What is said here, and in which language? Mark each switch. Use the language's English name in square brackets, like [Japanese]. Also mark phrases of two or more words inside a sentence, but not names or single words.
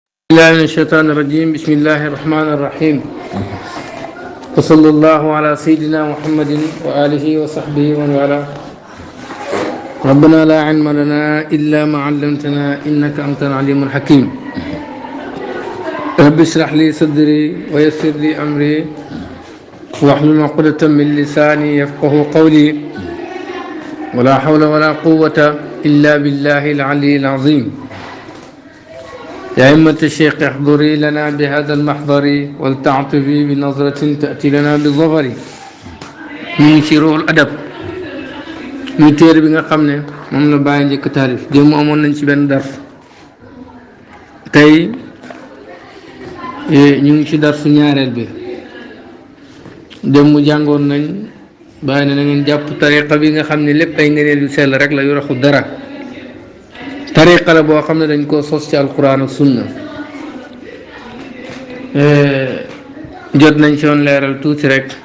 [Arabic] الله من الشيطان الرجيم بسم الله الرحمن الرحيم وصلى الله على سيدنا محمد وآله وصحبه ومن والاه ربنا لا علم لنا إلا ما علمتنا إنك أنت العليم الحكيم رب اشرح لي صدري ويسر لي أمري واحلل عقدة من لساني يفقه قولي ولا حول ولا قوة إلا بالله العلي العظيم يا أئمة الشيخ احضري لنا بهذا المحضر ولتعطفي بنظرة تأتي لنا بالظفر من شروع الأدب [Wolof] muy téere bi nga xam ne moom la bàyyi njëkk taarif démb amoon nañ ci benn dars tey ñu ngi ci darsu ñaareel bi démb jàngoon nañ bàyyi ne na ngeen jàpp tariqa bi nga xam ne lépp ay ngëneel yu sell rek la yu raxu dara tariqa la boo xam ne dañ koo sos ci alquran ak sunna jot nañ ci woon leeral tuuti rek